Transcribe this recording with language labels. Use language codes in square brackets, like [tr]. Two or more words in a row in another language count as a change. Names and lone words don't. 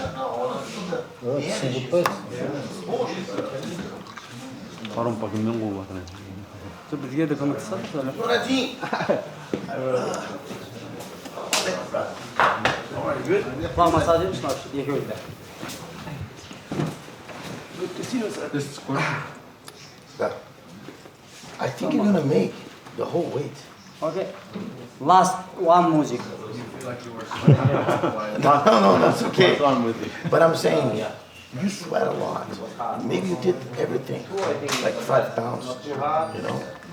[kk] Қарым пакымен қойып жатыр. Бізге де көмектеседі. Құлақ массаж етіңіз, екеуі де. [en] I think you're gonna make the whole weight. Okay. Last one music. No, it's okay. But I'm saying, you sweat a lot. Maybe you did everything, like 5 pounds, you know?